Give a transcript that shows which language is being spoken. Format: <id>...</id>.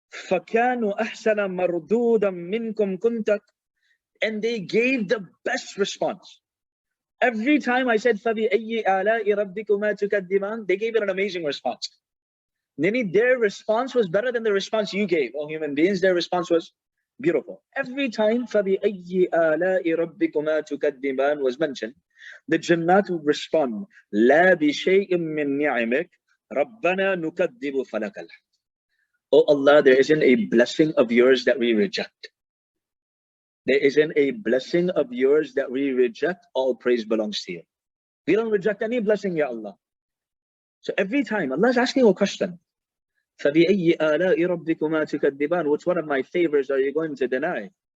<ar>فَكَانُوا أَحْسَنَ مَرْدُودًا مِنْكُمْ كُنْتَكْ.</ar> <en>And they gave the best response. Every time I said,</en> <ar>فَبِأَيِّ آلَاءِ رَبِّكُمَا تُكَذِّبَانِ,</ar> <en>they gave it an amazing response. Meaning their response was better than the response you gave. Oh, human beings, their response was beautiful. Every time</en> <ar>فَبِأَيِّ آلَاءِ رَبِّكُمَا تُكَذِّبَانِ</ar> <en>was mentioned, the Jannat would respond,</en> <ar>لَا بِشَيْءٍ مِّن نِعِمِكَ رَبَّنَا نُكَذِّبُ فَلَكَ الْحَمْدُ.</ar> <en>Oh Allah, there isn't a blessing of yours that we reject. There isn't a blessing of yours that we reject. All praise belongs to you. We don't reject any blessing, Ya Allah. So every time Allah is asking a question,</en> <ar>فَبِأَيِّ آلَاءِ رَبِّكُمَا تُكَذِّبَانِ,</ar> <en>which one of my favors are you going to deny?</en>